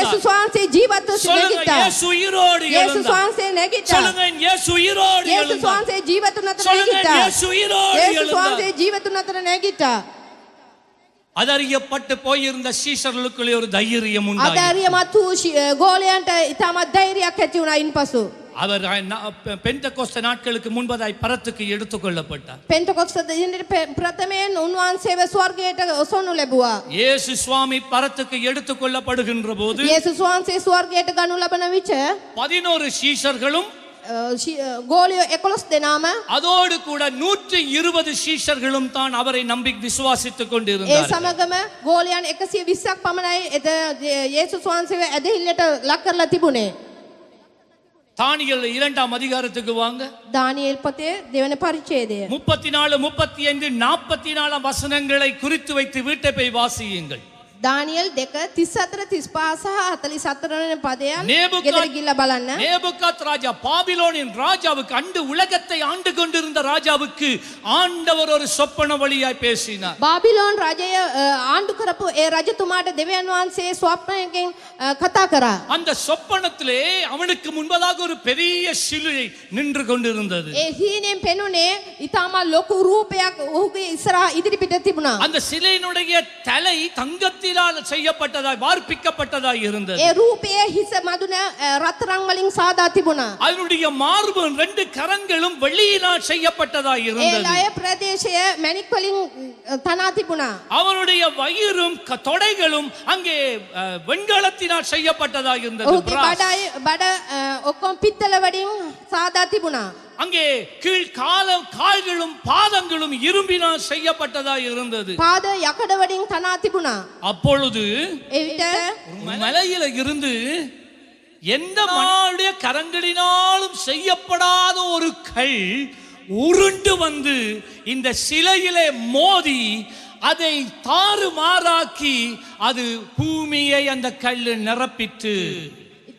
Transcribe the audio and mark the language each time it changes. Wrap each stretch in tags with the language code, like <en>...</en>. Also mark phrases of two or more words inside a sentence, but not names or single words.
<si>යේසුස් වහන්සේ ජීවත්ව</si> <ta>சொல்லுங்க</ta> <si>නැගිට්ටා.</si> <ta>இயேசு உயிரோடு</ta> <si>යේසුස්</si> <ta>எழுந்தார்.</ta> <si>වහන්සේ නැගිට්ටා.</si> <ta>சொல்லுங்க இயேசு உயிரோடு</ta> <si>යේසුස්</si> <ta>எழுந்தார்.</ta> <si>වහන්සේ ජීවතුන් අතර</si> <ta>சொல்லுங்க</ta> <si>නැගිට්ටා.</si> <ta>இயேசு உயிரோடு</ta> <si>යේසුස්</si> <ta>எழுந்தார்.</ta> <si>වහන්සේ ජීවතුන් අතර නැගිට්ටා.</si> <ta>அதறியப்பட்டு போயிருந்த சீஷர்களுக்குள்ளே ஒரு தைரியம் உண்டாயிற்று.</ta> <si>අදාරියමත් වූ ගෝලයන්ට ඉතාමත් ධෛර්යයක් ඇති වුණා ඉන්පසු.</si> <ta>அவர் பெந்தெகோஸ்தே நாட்களுக்கு முன்பதாய் பரத்துக்கு எடுத்துக் கொள்ளப்பட்டார்.</ta> <si>පෙන්තකොස්ත දිනේට ප්‍රථමයෙන් උන්වහන්සේව ස්වර්ගයට ඔසවනු ලැබුවා.</si> <ta>இயேசு சுவாமி பரத்துக்கு எடுத்துக் கொள்ளப்படுகின்ற போது</ta> <si>යේසුස් වහන්සේ ස්වර්ගයට ගනු ලබන විට</si> <ta>11 சீஷர்களும்</ta> <si>ගෝලියෝ 11 දෙනාම</si> <ta>அதோடு கூட 120 சீஷர்களும் தான் அவரை நம்பி விசுவாசித்துக்</ta> <si>ඒ</si> <ta>கொண்டிருந்தார்கள்.</ta> <si>සමගම ගෝලයන් 120ක් පමණයි යේසුස් වහන්සේව ඇදහිල්ලට ලක් කරලා තිබුණේ.</si> <ta>தானியேல் 2ஆம் அதிகாரத்துக்கு வாங்க.</ta> <si>දානියෙල් පොතේ දෙවන පරිච්ඡේදය</si> <ta>34 35 44 வசனங்களை குறித்து வைத்து வீட்டை போய் வாசியுங்கள்.</ta> <si>දානියෙල් 2 34 35 සහ 44 වෙනි පදයන්</si> <ta>நேபுகாத்</ta> <si>ගෙදර ගිහිල්ලා බලන්න.</si> <ta>நேபுகாத் ராஜா பாபிலோனின் ராஜாவுக்கு அண்டு உலகத்தை ஆண்டு கொண்டிருந்த ராஜாவுக்கு ஆண்டவர் ஒரு சொப்பன வழியாய் பேசினார்.</ta> <si>බාබිලෝන් රජය ආණ්ඩු කරපු ඒ රජතුමාට දෙවියන් වහන්සේ ස්වප්නයකින් කතා කරා.</si> <ta>அந்த சொப்பனத்திலே அவனுக்கு முன்பதாக ஒரு பெரிய சிலுவை நின்று கொண்டிருந்தது.</ta> <si>ඒ හීනෙන් පෙනුනේ ඊටම ලොකු රූපයක් ඔහුගේ ඉස්සරහා ඉදිරිපිට තිබුණා.</si> <ta>அந்த சிலையினுடைய தலை தங்கத்தினால் செய்யப்பட்டதாய் வார்ப்பிக்கப்பட்டதாய் இருந்தது.</ta> <si>ඒ රූපයේ හිස මදුන රත්තරන් වලින් සාදා තිබුණා.</si> <ta>அதனுடைய மார்பு 2 கரங்களும் வெள்ளியினால் செய்யப்பட்டதாய்</ta> <si>ඒ</si> <ta>இருந்தது.</ta> <si>ලය ප්‍රදේශය මැණික් වලින් තනා තිබුණා.</si> <ta>அவருடைய வயிறும் தொடைகளும் அங்கே வெண்கலத்தினால் செய்யப்பட்டதாய் இருந்தது.</ta> <si>ඔහුගේ බඩ ඔක්කොම පිත්තල වලින් සාදා තිබුණා.</si> <ta>அங்கே கீழ் கால்களும் பாதங்களும் இரும்பினால் செய்யப்பட்டதாய் இருந்தது.</ta> <si>පාද යකඩ වලින් තනා තිබුණා.</si> <ta>அப்பொழுது</ta> <si>එවිට</si> <ta>மலையில இருந்து எந்த மனுடைய கரங்களினாலும் செய்யப்படாத ஒரு கல் உருண்டு வந்து இந்த சிலையிலே மோதி அதை தாறுமாறாக்கி அது பூமியை அந்த கல் நிரப்பிட்டு</ta>